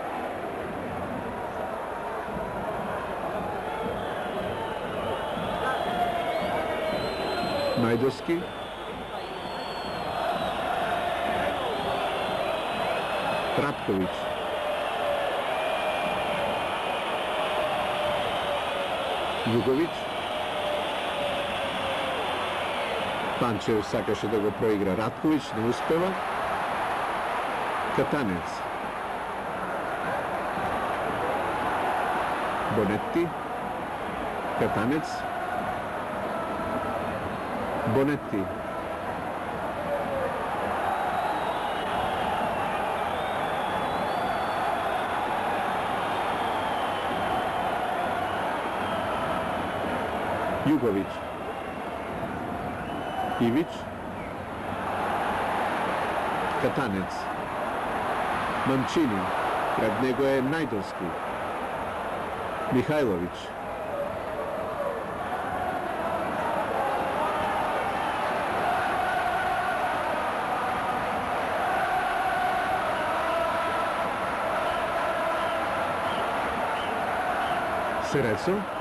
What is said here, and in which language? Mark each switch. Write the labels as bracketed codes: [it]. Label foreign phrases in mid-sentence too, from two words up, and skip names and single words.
[mk] Најдовски. Ратковиќ. Југовиќ. Панчев сакаше да го проигра Ратковиќ, не успева. Катанец. Бонетти. Катанец. Бонетти. Југовиќ. Ивиќ. Катанец. Манчини. Пред него е Најдовски. Михајловиќ. Серецо.